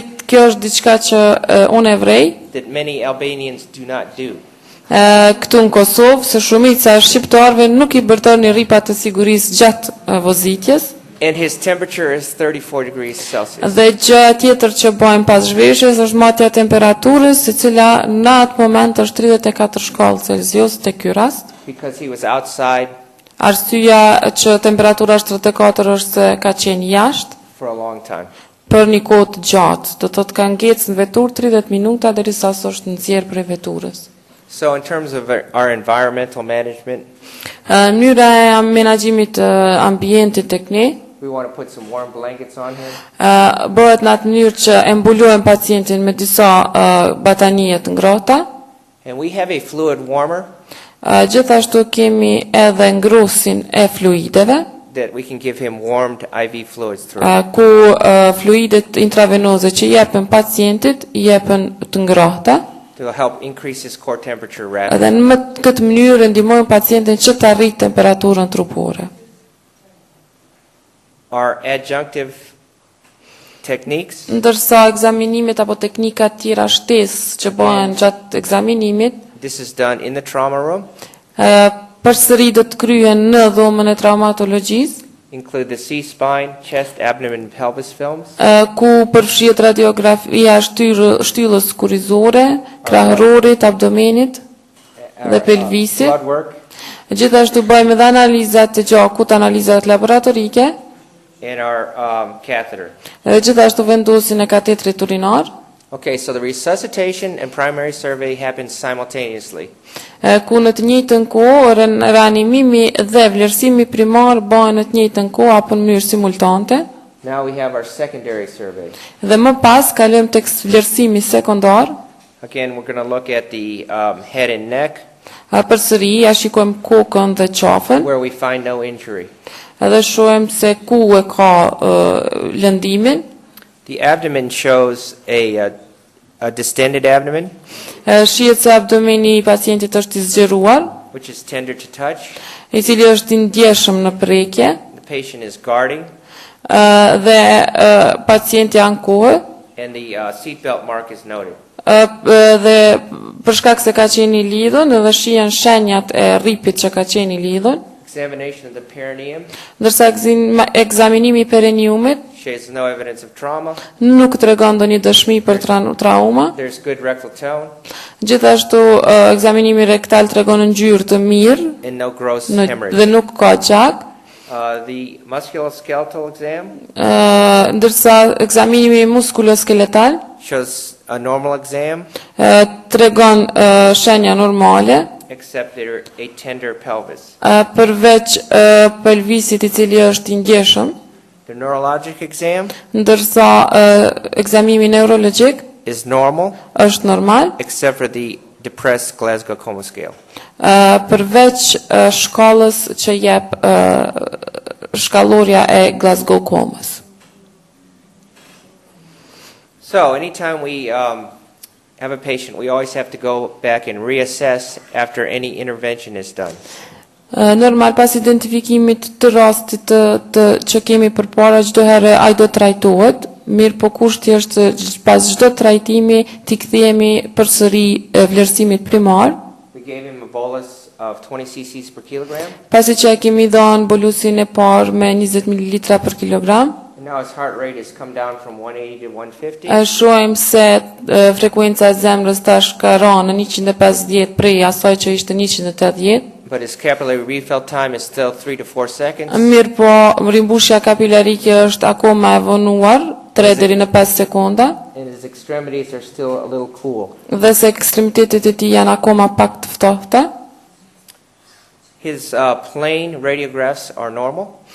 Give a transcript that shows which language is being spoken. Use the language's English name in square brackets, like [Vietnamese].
[Albanian] Kjo është diçka që unë e vrej [English] that many Albanians do not do. [Albanian] këtu në Kosovë, se shumica e shqiptarëve nuk i bërtoni rripat të sigurisë gjatë vozitjes. [English] And his temperature is 34 degrees Celsius. [Albanian] Dhe gjë tjetër që bëjmë pas zhveshjes është matja e temperaturës, e cila në atë moment është 34 shkallë Celsius te ky rast. [English] Because he was outside [Albanian] Arsyeja që temperatura është 34 është se ka qenë jashtë [English] for a long time. [Albanian] për një kohë të gjatë. Do të thotë ka ngecë në veturë 30 minuta derisa është nxjerr prej veturës. [English] So in terms of our environmental management, [Albanian] Mënyra e menaxhimit të ambientit tek ne [English] we want to put some warm blankets on him. [Albanian] Bëhet në atë mënyrë që e mbulojmë pacientin me disa batanije të ngrohta. [English] And we have a fluid warmer [Albanian] Gjithashtu kemi edhe ngrusin e fluideve, [English] that we can give him warmed IV fluids through. [Albanian] ku fluidet intravenoze që jepen pacientit jepen të ngrohta. [English] To help increase his core temperature rapidly. [Albanian] Dhe në këtë mënyrë ndihmojmë pacientin që të arrijë temperaturën trupore. [English] Our adjunctive techniques [Albanian] Ndërsa ekzaminimet apo teknikat tjera shtesë që bëhen gjatë ekzaminimit, [English] this is done in the trauma room, [Albanian] përsëri do të kryhen në dhomën e traumatologjisë, [English] include the C-spine, chest, abdomen, and pelvis films, [Albanian] ku përfshihet radiografia shtyllës kurizore, krahërorit, abdomenit dhe pelvisit, [English] blood work, [Albanian] Gjithashtu bëjmë edhe analizat të gjakut, analizat laboratorike. [English] And our catheter. [Albanian] Edhe gjithashtu vendosin e katetrit urinar. [English] Okay, so the resuscitation and primary survey happens simultaneously. [Albanian] Ku në të njëjtën kohë reanimimi dhe vlerësimi primar bëhen në të njëjtën kohë apo në mënyrë simultante. [English] Now we have our secondary survey. [Albanian] Dhe më pas kalojmë tek vlerësimi sekondar. [English] Again, we're going to look at the head and neck. [Albanian] Përsëri ja shikojmë kokën dhe qafën. [English] Where we find no injury. [Albanian] Edhe shohim se ku e ka lëndimin. [English] The abdomen shows a distended abdomen. [Albanian] Shihet se abdomeni I pacientit është I zgjeruar, [English] which is tender to touch. [Albanian] I cili është I ndjeshëm në prekje. [English] The patient is guarding. [Albanian] Dhe pacienti ankohet. [English] And the seatbelt mark is noted. [Albanian] Dhe për shkak se ka qenë I lidhur, edhe shihen shenjat e rripit që ka qenë I lidhur. [English] Examination of the perineum. [Albanian] Ndërsa ekzaminimi I perineumit [English] shows no evidence of trauma. [Albanian] Nuk tregon ndonjë dëshmi për trauma. [English] There's good rectal tone. [Albanian] Gjithashtu ekzaminimi rektal tregon ngjyrë të mirë. [English] And no gross hemorrhage. [Albanian] Dhe nuk ka gjak. [English] The musculoskeletal exam. [Albanian] Ndërsa ekzaminimi muskuloskeletal [English] shows a normal exam. [Albanian] Tregon shenja normale. [English] Except a tender pelvis. [Albanian] Përveç pelvisit I cili është I ndjeshëm. [English] The neurologic exam. [Albanian] Ndërsa ekzamimi neurologjik [English] is normal. [Albanian] Është normal. [English] Except for the depressed Glasgow Coma Scale. [Albanian] Përveç shkallës që jep shkallorja e Glasgow Comës. [English] So anytime we have a patient, we always have to go back and reassess after any intervention is done. [Albanian] Normal pas identifikimit të rastit që kemi përpara çdo herë ai do trajtohet, mirë po kushti është pas çdo trajtimi t'i kthehemi përsëri vlerësimit primar. [English] We gave him a bolus of 20 cc per kilogram. [Albanian] Pasi që kemi dhënë bolusin e parë me 20 ml per kilogram. [English] And now his heart rate has come down from 180 to 150. [Albanian] Shohim se frekuenca e zemrës tash ka rënë në 150 prej asaj që ishte 180. [English] But his capillary refill time is still 3 to 4 seconds. [Albanian] Mirë po, rimbushja kapilarike është akoma e vonuar, 3 deri në 5 sekonda. [English] And his extremities are still a little cool. [Albanian] Dhe se ekstremitetet e tij janë akoma pak të ftohta. [English] His plain radiographs are normal.